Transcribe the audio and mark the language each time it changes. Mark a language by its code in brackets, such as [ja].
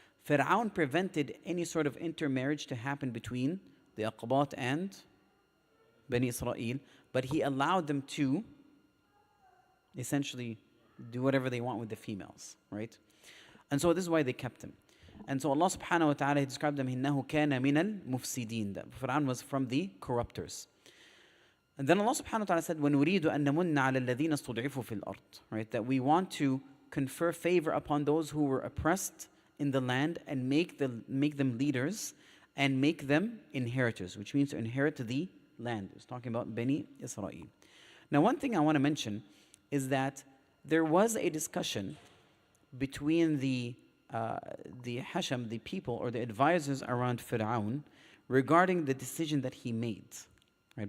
[en] Fir'aun prevented any sort of intermarriage to happen between the Aqbat and Bani Israel, but he allowed them to essentially do whatever they want with the females, right? And so this is why they kept him. And so Allah subhanahu wa ta'ala, He described them, [ar] إِنَّهُ كَانَ مِنَ الْمُفْسِدِينَ. [en] That Fir'aun was from the corruptors. And then Allah subhanahu wa ta'ala said, [ar] وَنُرِيدُ أَن نَمُنَّ عَلَى الَّذِينَ اسْتُضْعِفُوا فِي الْأَرْضِ. [en] Right? That we want to confer favor upon those who were oppressed in the land and make them leaders and make them inheritors, which means to inherit the land. It's talking about Bani Israel. Now, one thing I want to mention is that there was a discussion between the Hasham, the people or the advisors around Fir'aun, regarding the decision that he made, right?